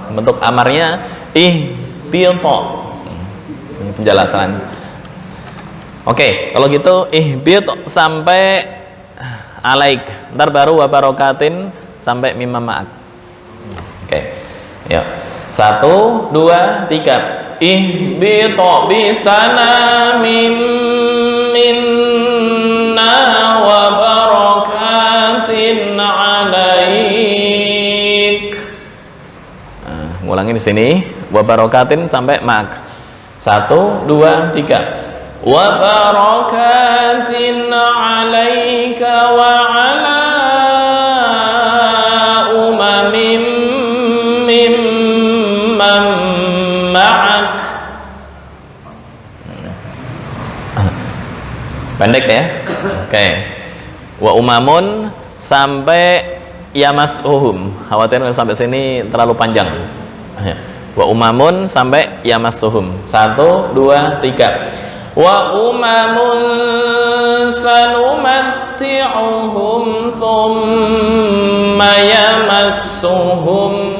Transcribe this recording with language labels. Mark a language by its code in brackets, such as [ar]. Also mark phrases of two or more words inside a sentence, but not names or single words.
[id] Bentuk amarnya ihbito. Ini penjelasan. Oke, kalau gitu ihbito sampai alaik. Ntar baru [ar] وبركات [id] sampai [ar] مما معك. [id] Oke. Ya. 1, 2, 3. [ar] اهبط بسلام منا وبركات عليك. [id] Ngulangi di sini [ar] وبركات [id] sampai ma'ak. 1, 2, 3. [ar] وبركات عليك وعلى أمم ممن معك. [id] Pendek ya. Oke. [ar] وأمم [id] sampai yamassuhum. Khawatir sampai sini terlalu panjang. [ar] وأمم [id] sampai yamassuhum. 1, 2, 3. [ar] وأمم سنمتعهم ثم يمسهم.